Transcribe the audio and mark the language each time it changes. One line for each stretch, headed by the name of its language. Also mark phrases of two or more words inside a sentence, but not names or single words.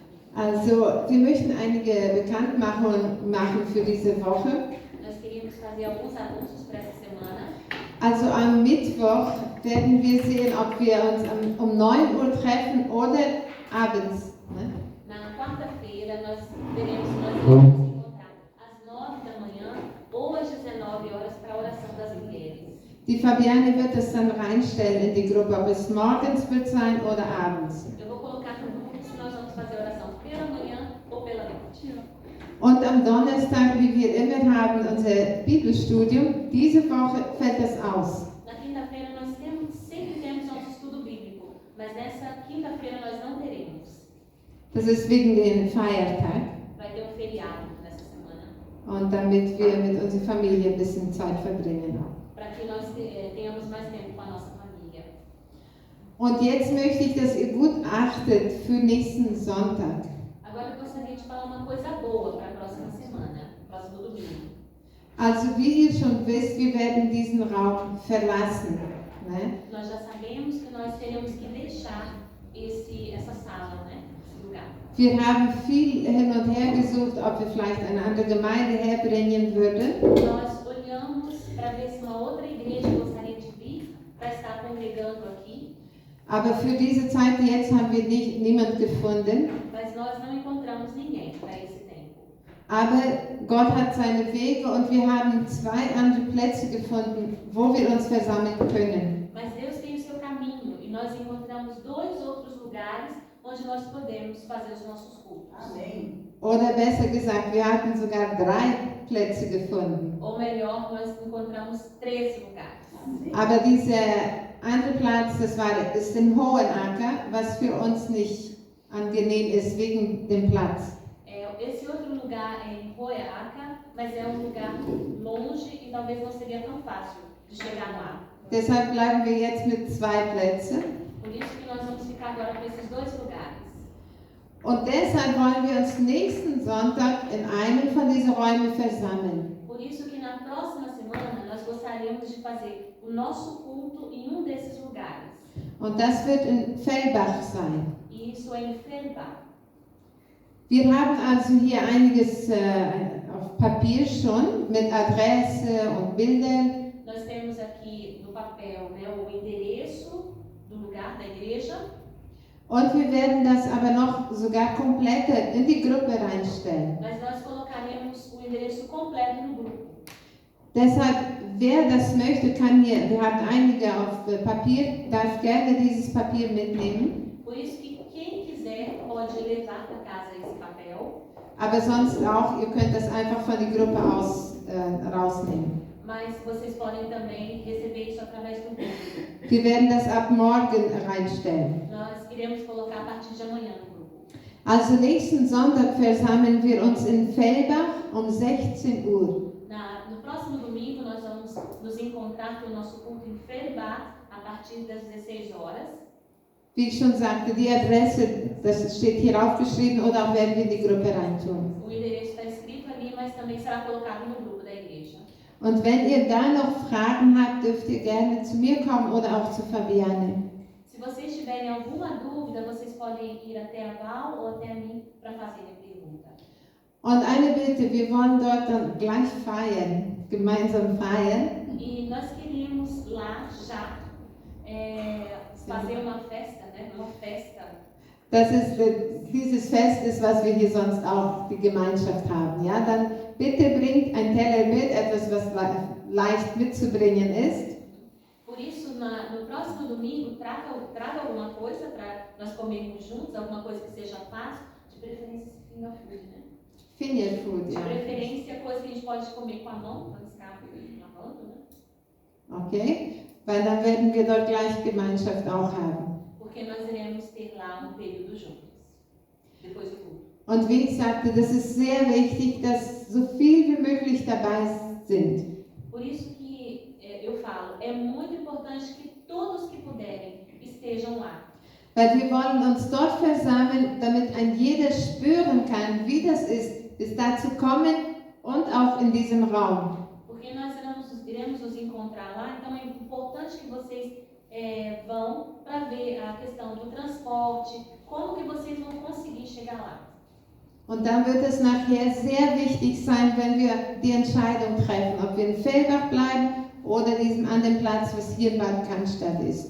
German: Also, wir möchten einige Bekanntmachungen machen für diese Woche.
Portuguese: Nós queríamos fazer alguns anúncios para essa semana.
German: Also am Mittwoch werden wir sehen, ob wir uns um 9 Uhr treffen oder abends. Ne?
Portuguese: Na quarta-feira nós veremos se nós iremos nos encontrar às 9 da manhã ou às 19 horas para a oração das mulheres.
German: Die Fabiane wird das dann reinstellen in die Gruppe, ob es morgens wird sein oder abends.
Portuguese: Eu vou colocar no grupo se nós vamos fazer a oração pela manhã ou pela noite.
German: Und am Donnerstag, wie wir immer haben, unser Bibelstudium. Diese Woche fällt das aus.
Portuguese: Na quinta-feira nós sempre temos nosso estudo bíblico, mas nessa quinta-feira nós não teremos.
German: Das ist wegen dem Feiertag.
Portuguese: Vai ter feriado nessa semana.
German: Und damit wir mit unserer Familie ein bisschen Zeit verbringen auch.
Portuguese: Para que nós tenhamos mais tempo com a nossa família.
German: Und jetzt möchte ich, dass ihr gut achtet für nächsten Sonntag.
Portuguese: Agora eu gostaria de falar uma coisa boa para a próxima semana, próximo domingo.
German: Also wie ihr schon wisst, wir werden diesen Raum verlassen. Ne?
Portuguese: Nós já sabemos que nós teremos que deixar essa sala, né? Esse lugar.
German: Wir haben viel hin und her gesucht, ob wir vielleicht eine andere Gemeinde herbringen würden.
Portuguese: Nós olhamos para ver se uma outra igreja gostaria de vir para estar congregando aqui.
German: Aber für diese Zeit jetzt haben wir niemand gefunden.
Portuguese: Mas nós não encontramos ninguém para esse tempo.
German: Aber Gott hat seine Wege und wir haben 2 andere Plätze gefunden, wo wir uns versammeln können.
Portuguese: Mas Deus tem o seu caminho e nós encontramos 2 outros lugares onde nós podemos fazer os nossos cultos. Amém.
German: Oder besser gesagt, wir hatten sogar 3 Plätze gefunden.
Portuguese: Ou melhor, nós encontramos 3 lugares. Amém.
German: Aber dieser andere Platz, ist in Hohenacker, was für uns nicht angenehm ist wegen dem Platz.
Portuguese: Esse outro lugar é em Hoheaca, mas é um lugar longe e talvez não seria tão fácil de chegar lá.
German: Deshalb bleiben wir jetzt mit 2 Plätzen.
Portuguese: Por isso que nós vamos ficar agora com esses 2 lugares.
German: Und deshalb wollen wir uns nächsten Sonntag in einem von diesen Räumen versammeln.
Portuguese: Por isso que na próxima semana nós gostaríamos de fazer o nosso culto em um desses lugares.
German: Und das wird in Fellbach sein.
Portuguese: E isso é em Fellbach.
German: Wir haben also hier einiges auf Papier schon mit Adresse und Bildern.
Portuguese: Nós temos aqui no papel, né, o endereço do lugar da igreja.
German: Und wir werden das aber noch sogar komplett in die Gruppe reinstellen.
Portuguese: Mas nós colocaremos o endereço completo no grupo.
German: Deshalb, wer das möchte, kann hier, wir haben einige auf Papier, darf gerne dieses Papier mitnehmen.
Portuguese: Por isso que quem quiser pode levar para casa esse papel.
German: Aber sonst auch, ihr könnt das einfach von der Gruppe aus rausnehmen.
Portuguese: Mas vocês podem também receber isso através do grupo.
German: Wir werden das ab morgen reinstellen.
Portuguese: Nós iremos colocar a partir de amanhã no grupo.
German: Also nächsten Sonntag versammeln wir uns in Fellbach um 16 Uhr.
Portuguese: No próximo domingo nós vamos nos encontrar para o nosso culto em Fellbach a partir das 16 horas.
German: Wie ich schon sagte, die Adresse, das steht hier aufgeschrieben oder auch werden wir in die Gruppe reintun.
Portuguese: O endereço está escrito ali, mas também será colocado no grupo da igreja.
German: Und wenn ihr da noch Fragen habt, dürft ihr gerne zu mir kommen oder auch zu Fabiane.
Portuguese: Se vocês tiverem alguma dúvida, vocês podem ir até a Val ou até a mim para fazerem a pergunta.
German: Und eine Bitte, wir wollen dort dann gleich feiern, gemeinsam feiern.
Portuguese: E nós queríamos lá já fazer uma festa, né? Uma festa.
German: Dieses Fest ist, was wir hier sonst auch, die Gemeinschaft haben. Ja? Dann bitte bringt ein Teller mit, etwas, was leicht mitzubringen ist.
Portuguese: Por isso, no próximo domingo, traga alguma coisa para nós comermos juntos, alguma coisa que seja fácil, de preferência
English: finger food,
Portuguese: né?
English: Finger food,
Portuguese: De
German: ja.
Portuguese: preferência, coisa que a gente pode comer com a mão, quando está lavando, né? Okay?
German: Weil dann werden wir dort gleich Gemeinschaft auch haben.
Portuguese: Porque nós iremos ter lá um período juntos, depois do culto.
German: Und wie ich sagte, das ist sehr wichtig, dass so viel wie möglich dabei sind.
Portuguese: Por isso que eu falo, é muito importante que todos que puderem estejam lá.
German: Weil wir wollen uns dort versammeln, damit ein jeder spüren kann, wie das ist da zu kommen und auch in diesem Raum.
Portuguese: Porque nós iremos nos encontrar lá, então é importante que vocês vão para ver a questão do transporte, como que vocês vão conseguir chegar lá.
German: Und dann wird es nachher sehr wichtig sein, wenn wir die Entscheidung treffen, ob wir in Fellbach bleiben oder diesem anderen Platz, was hier in Bad Cannstatt ist.